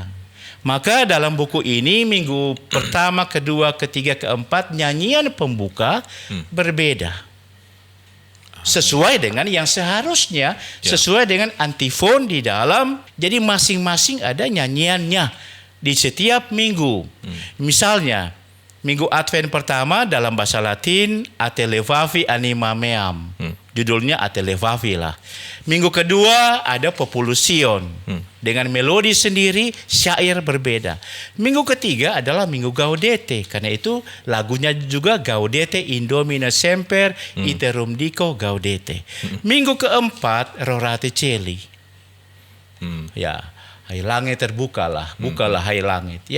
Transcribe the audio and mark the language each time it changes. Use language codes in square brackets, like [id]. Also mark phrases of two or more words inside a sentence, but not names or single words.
[id] Maka dalam buku ini minggu pertama, kedua, ketiga, keempat nyanyian pembuka berbeda. Sesuai dengan yang seharusnya, sesuai dengan antifon di dalam. Jadi masing-masing ada nyanyiannya di setiap minggu. Misalnya minggu Advent pertama dalam bahasa Latin Ate levavi anima meam. Judulnya Ate levavi lah. Minggu kedua ada Populusion dengan melodi sendiri, syair berbeda. Minggu ketiga adalah minggu Gaudete. Karena itu lagunya juga Gaudete Indomine semper iterum dico Gaudete. Minggu keempat Rorate Celi. Ya, hai langit terbukalah, bukalah hai langit ya.